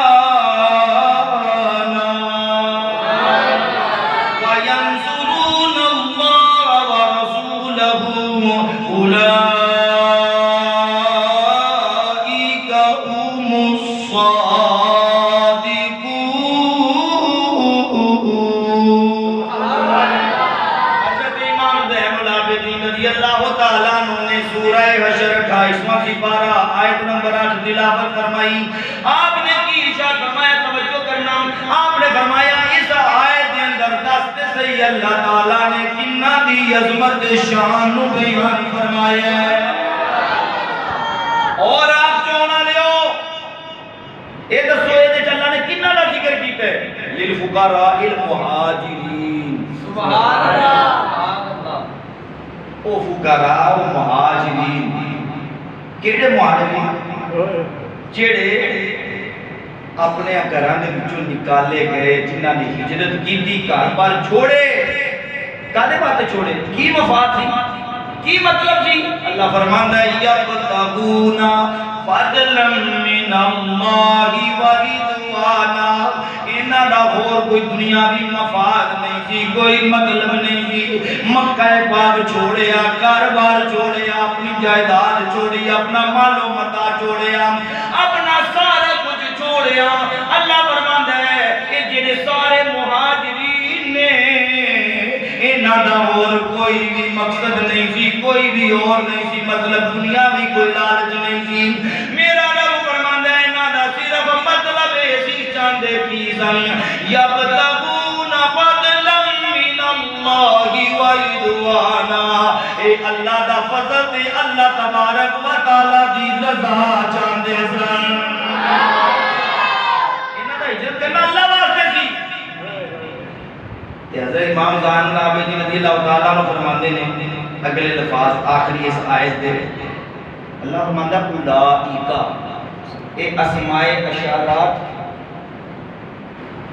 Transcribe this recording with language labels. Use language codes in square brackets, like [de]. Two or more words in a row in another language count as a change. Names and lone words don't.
[ar] وينصرون الله ورسوله أولئك هم الصادقون حضرت امام [pa] زین العابدین رضی اللہ تعالیٰ سورہ حشر 28واں سپارہ آیت نمبر 8 تلاوت فرمائی آپ نے کی ارشاد فرمایا توجہ کرنا آپ نے فرمایا اس آیت کے اندر دستے سے اللہ تعالیٰ نے کنہ دی عظمت شان نو بیان فرمایا ہے اور آپ چونا لیو اے دسو اے تے اللہ نے کنہ دا ذکر کیتا ہے [ar] للفقراء المہاجرین [pa] سبحان اللہ او فقراء و مہاجرین کیڑے مہاجرین جڑے اپنے گھراں دے وچوں نکالے گئے جنہاں نے ہجرت کیتی گھر بار چھوڑے کدے بات چھوڑے کی مفاد سی کی مطلب سی اللہ فرماندا ہے [ar] یبتغون فضلا من اللہ ورضوانا [pa] انہاں دا اور کوئی دنیاوی مفاد نہیں سی کوئی مطلب نہیں سی مکہ پاک چھوڑیا کاروبار چھوڑیا اپنی جائیداد چھوڑی اپنا مال و متا چھوڑیا اپنا سارا کچھ چھوڑیا اللہ فرماندا ہے کہ جڑے سارے مہاجرین نے انہاں دا اور کوئی بھی مقصد نہیں سی کوئی بھی اور نہیں سی مطلب دنیا بھی کوئی لالچ نہیں سی میرا رب فرماندا ہے انہاں دا صرف مطلب اسی چاندے کی سن [ar] یبتغون فضلا من اللہ ورضوانا [pa] اے اللہ دا فضل تے اللہ تبارک و تعالی دی رضا چاندے سن انہاں دا ہجرت کرنا اللہ واسطے سی حضرت امام زین العابدین رضی اللہ تعالیٰ عنہ فرماندے نے اگلے لفاظ آخری اس آیت دے اللہ فرماندا اولئک اے اسماء اشارات